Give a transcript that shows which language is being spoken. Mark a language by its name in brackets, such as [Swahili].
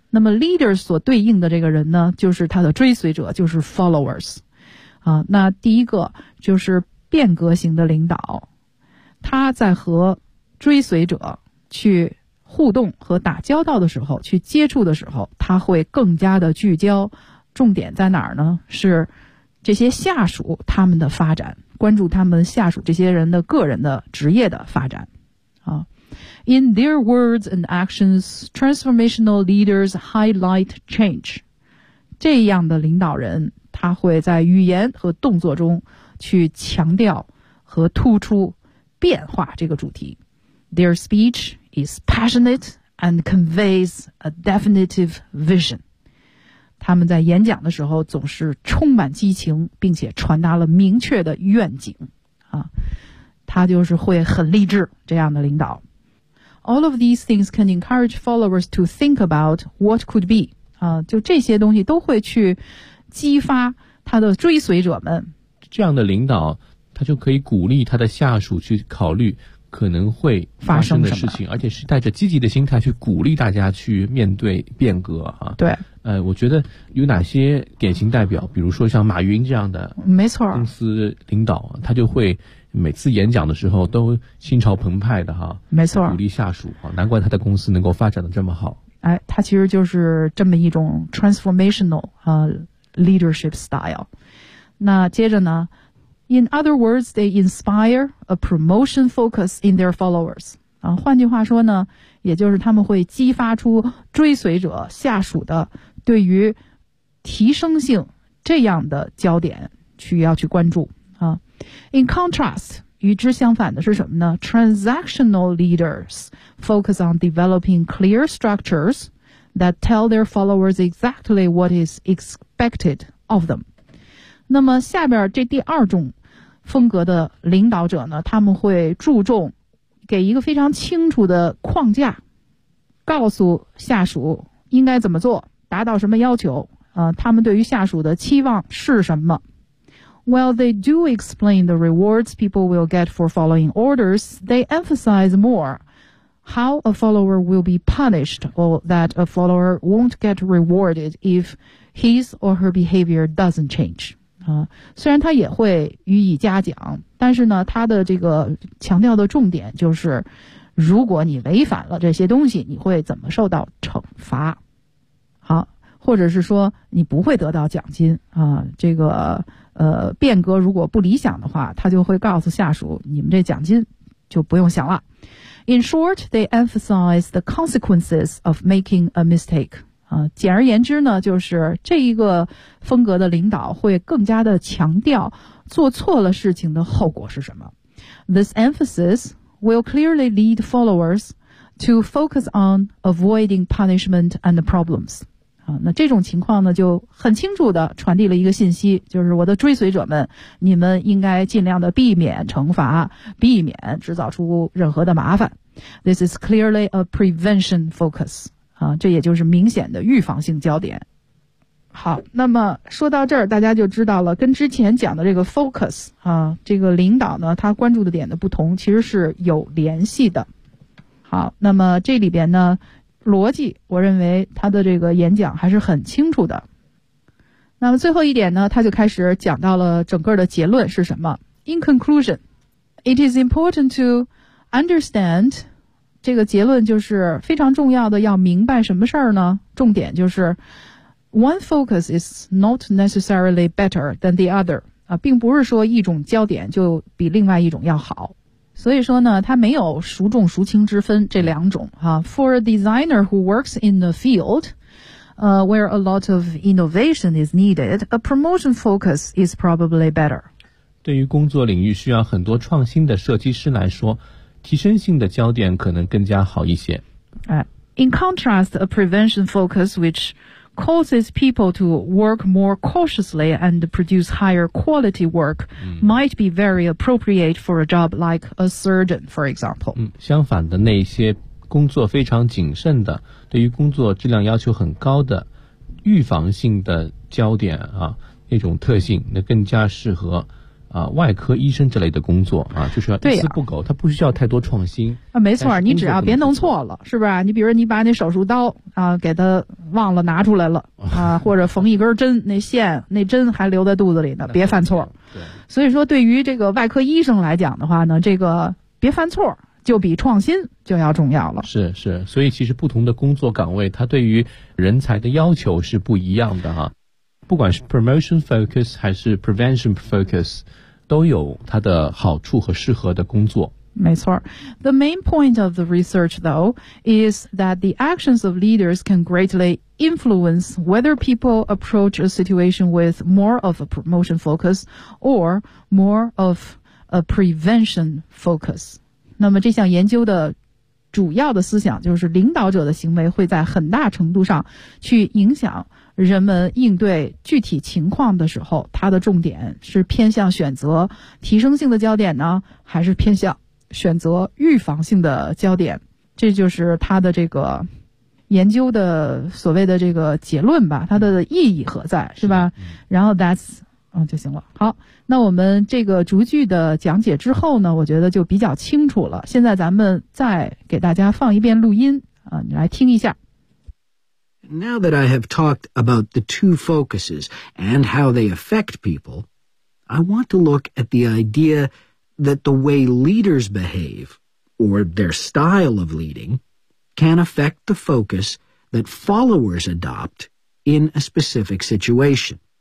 [Chinese] 那么 leaders 所对应的这个人呢，就是他的追随者，就是 followers。那第一个就是变革型的领导，他在和追随者去互动和打交道的时候，去接触的时候，他会更加的聚焦，重点在哪儿呢？是这些下属他们的发展，关注他们下属这些人的个人的职业的发展。 [English] In their words and actions, transformational leaders highlight change. [Chinese] 这样的领导人，他会在语言和动作中去强调和突出变化这个主题。 [English] Their speech is passionate and conveys a definitive vision. [Chinese] 他们在演讲的时候总是充满激情，并且传达了明确的愿景。他就是会很励志，这样的领导。 [English] All of these things can encourage followers to think about what could be. [Chinese] 就这些东西都会去激发他的追随者们。这样的领导，他就可以鼓励他的下属去考虑可能会发生的事情，而且是带着积极的心态去鼓励大家去面对变革啊。对，我觉得有哪些典型代表，比如说像马云这样的，没错，公司领导，他就会每次演讲的时候都心潮澎湃的哈，没错，鼓励下属啊，难怪他的公司能够发展的这么好。哎，他其实就是这么一种 [English] transformational leadership style。 [Chinese] 那接着呢？ [English] In other words, they inspire a promotion focus in their followers. [Chinese] 换句话说呢，也就是他们会激发出追随者下属的对于提升性这样的焦点去要去关注。 [English] In contrast, [Chinese] 与之相反的是什么呢？ [English] Transactional leaders focus on developing clear structures that tell their followers exactly what is expected of them. [Chinese] 那么下边这第二种风格的领导者呢，他们会注重给一个非常清楚的框架，告诉下属应该怎么做，达到什么要求，他们对于下属的期望是什么。 [English] Well, they do explain the rewards people will get for following orders. They emphasize more how a follower will be punished or that a follower won't get rewarded if his or her behavior doesn't change. [Chinese] 虽然他也会予以嘉奖，但是呢，他的这个强调的重点就是，如果你违反了这些东西，你会怎么受到惩罚？好，或者是说你不会得到奖金啊。这个变革如果不理想的话，他就会告诉下属，你们这奖金就不用想了。 [English] In short, they emphasize the consequences of making a mistake. [Chinese] 简而言之呢，就是这一个风格的领导会更加的强调做错了事情的后果是什么。 [English] This emphasis will clearly lead followers to focus on avoiding punishment and problems. [Chinese] 啊，那这种情况呢，就很清楚的传递了一个信息，就是我的追随者们，你们应该尽量的避免惩罚，避免制造出任何的麻烦。 [English] This is clearly a prevention focus. [Chinese] 啊，这也就是明显的预防性焦点。好，那么说到这儿，大家就知道了，跟之前讲的这个 focus 啊，这个领导呢，他关注的点的不同，其实是有联系的。好，那么这里边呢，逻辑，我认为他的这个演讲还是很清楚的。那么最后一点呢，他就开始讲到了整个的结论是什么。 [English] In conclusion, it is important to understand, [Chinese] 这个结论就是非常重要的，要明白什么事儿呢？重点就是 [English] One focus is not necessarily better than the other. [Chinese] 啊，并不是说一种焦点就比另外一种要好。所以说呢，它没有孰重孰轻之分这两种啊。 [English] For a designer who works in the field, where a lot of innovation is needed, a promotion focus is probably better. [Chinese] 对于工作领域需要很多创新的设计师来说，提升性的焦点可能更加好一些。 [English] In contrast, a prevention focus which causes people to work more cautiously and produce higher quality work might be very appropriate for a job like a surgeon, for example. [Chinese] 相反的，那些工作非常谨慎的，对于工作质量要求很高的，预防性的焦点啊，那种特性，那更加适合啊，外科医生之类的工作啊，就是要一丝不苟，他不需要太多创新啊。没错，你只要别弄错了，是不是？你比如你把那手术刀啊，给他忘了拿出来了啊，或者缝一根针，那线那针还留在肚子里呢，别犯错。所以说，对于这个外科医生来讲的话呢，这个别犯错就比创新就要重要了。是是，所以其实不同的工作岗位，它对于人才的要求是不一样的哈。不管是 promotion focus 还是 prevention focus， 都有它的好处和适合的工作。没错。 [English] The main point of the research, though, is that the actions of leaders can greatly influence whether people approach a situation with more of a promotion focus or more of a prevention focus. [Chinese] 那么这项研究的主要的思想就是领导者的行为会在很大程度上去影响人们应对具体情况的时候，他的重点是偏向选择提升性的焦点呢，还是偏向选择预防性的焦点？这就是他的这个研究的所谓的这个结论吧，它的意义何在，是吧？然后 that's 就行了。好，那我们这个逐句的讲解之后呢，我觉得就比较清楚了。现在咱们再给大家放一遍录音啊，你来听一下。 [English] Now that I have talked about the two focuses and how they affect people, I want to look at the idea that the way leaders behave, or their style of leading, can affect the focus that followers adopt in a specific situation.